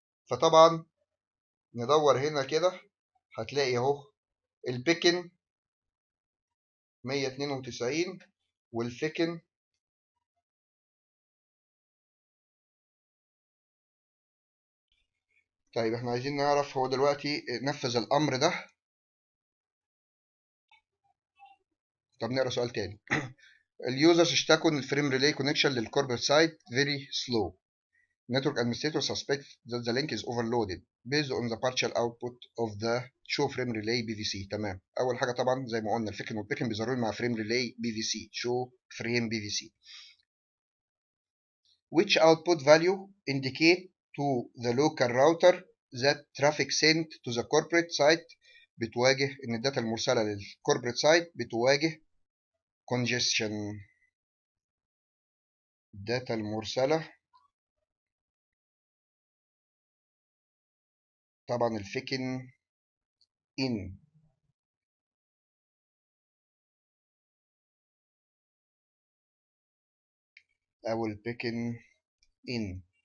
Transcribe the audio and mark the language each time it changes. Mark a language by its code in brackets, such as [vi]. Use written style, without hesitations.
[ar] فطبعا ندور هنا كده هتلاقي اهو البيكن 192 والفيكن طيب احنا عايزين نعرف هو دلوقتي نفذ الامر ده. طب نقرا سؤال تاني. اليوزرز اشتكوا ان الفريم ريلي كونكشن للكوربريت سايت [en] very slow. Network administrator suspects that the link is overloaded based on the partial output of the show frame relay BVC. [ar] تمام. اول حاجه طبعا زي ما قلنا الفيكن والبيكن بيظهروا لي مع فريم ريلي BVC show frame BVC. [en] Which output value indicate to the local router that traffic sent to the corporate site [ar] بتواجه ان الداتا المرسله للكوربريت سايت بتواجه [en] congestion. [ar] الداتا المرسله طبعا الفيكن ان او البيكن ان.